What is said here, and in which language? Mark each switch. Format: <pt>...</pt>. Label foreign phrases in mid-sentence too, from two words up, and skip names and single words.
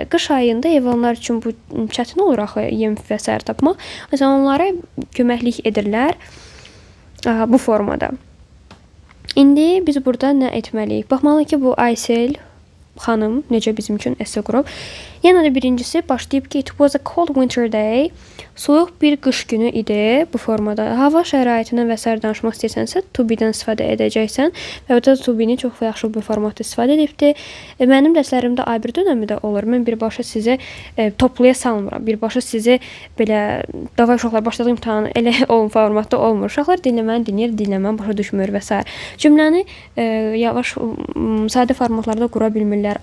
<az>Qış ayında heyvanlar üçün bu çətin olur axı, yem və səhər tapmaq. Məsələn, onlara köməklik edirlər bu formada. İndi biz burada nə etməliyik? Baxmalıyıq ki, bu Aysel xanım necə bizim üçün esse qurub. Yenə də birincisi başlayıb ki,</az> <en>it was a cold winter day.</en> <az>Soyuq bir qış günü idi bu formada. Hava şəraitindən və sair danışmaq istəyirsənsə,</az> <en>to be-</en> <az>dən istifadə edəcəksən. Və burada</az> <en>to be-</en> <az>ni çox yaxşı bir formatda istifadə edibdir. Mənim dərslərimdə A1 dönəmi də olur. Mən birbaşa sizi topluya salmıram. Birbaşa sizi belə davay uşaqlar başladığı imtahanı elə o formatda olmur. Uşaqlar dinləməni dinləyir, dinləməni başa düşmür və s. Cümləni yavaş, sadə formatlarda qura bilmirlər.</az>